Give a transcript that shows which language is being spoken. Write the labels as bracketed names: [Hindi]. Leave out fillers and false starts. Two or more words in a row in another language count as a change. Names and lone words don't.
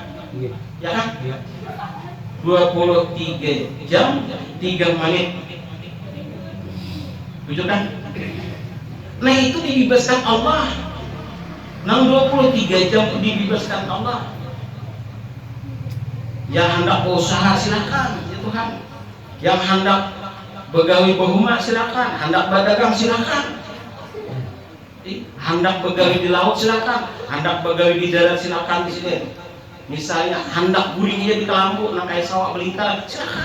[Indonesian] Ya kan? 23 jam 3 menit. Betul kan? Nah itu dibebaskan Allah. Nah 23 jam itu dibebaskan Allah. Yang hendak berusaha silakan, ya Tuhan. [Banjar] Yang hendak begawi bahuma silakan, hendak berdagang silakan. Hendak begawi di laut silakan, hendak begawi di darat silakan di sini. Misalnya hendak guringnya di kelambu, nang kayak sawah belingkar, silakan.